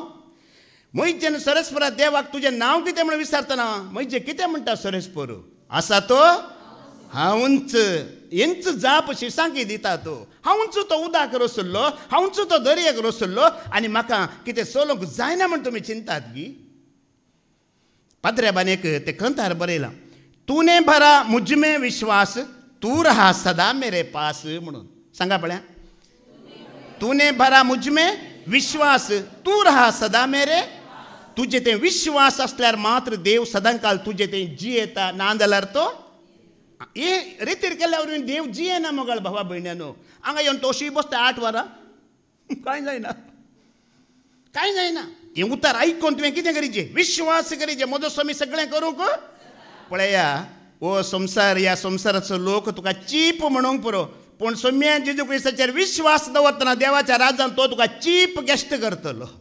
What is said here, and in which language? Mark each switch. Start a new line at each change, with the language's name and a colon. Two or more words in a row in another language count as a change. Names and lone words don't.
Konkani: मैजेन सरस्परा देवाक तुजें नांव कितें म्हण विचारतना मैजे कितें म्हणटा सरस्पर? आसा तो हांवूच हेंच जापशी सांगी दिता तूं हांवूच तो उदाक रोसुल्लो हांवूच तो दर्याक रोसुल्लो आनी म्हाका कितें चलोवंक जायना म्हण तुमी चिंतात गी पाद्र्याबान एक ते खंतार बरयलां
Hindi: तूने भरा मुझ में विश्वास तू रहा सदा मेरे पास
Konkani: म्हणून सांगा पळया
Hindi: तूने भरा मुझ में विश्वास तू रहा सदा मेरे
Konkani: तुजे ते विश्वास असल्यार मात्र देव सदांकाल तुजे ते जियेता ना जाल्यार तो हे रितीर केल्या वरवीं देव जियेना मोगाळ भावा भयण्यानो हांगा येवन तोशी बसता 8 वरां कांय जायना कांय जायना हे उतार आयकून तुवें कितें करीचें विश्वास करीचें म्हजो स्वामी सगळें करूंक पळया ओ संसार ह्या संसाराचो लोक तुका चीप म्हणूंक पुरो पूण सोम्या जेजू क्रिस्ताचेर विश्वास दवरतना देवाच्या राज्यांत तो तुका चीप गेश्ट करतलो